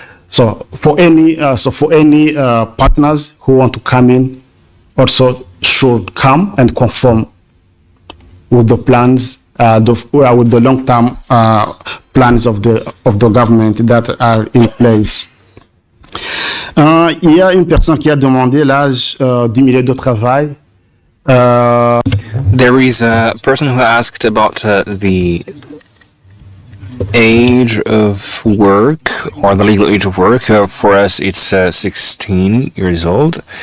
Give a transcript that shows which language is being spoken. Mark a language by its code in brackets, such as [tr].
[en] So for any partners who want to come in, also should come and conform with the plans, with the long-term plans of the government that are in place. [fr] Il y a une personne qui a demandé l'âge du milieu de travail. [en] There is a person who asked about the age of work, or the legal age of work. For us, it's 16 years old.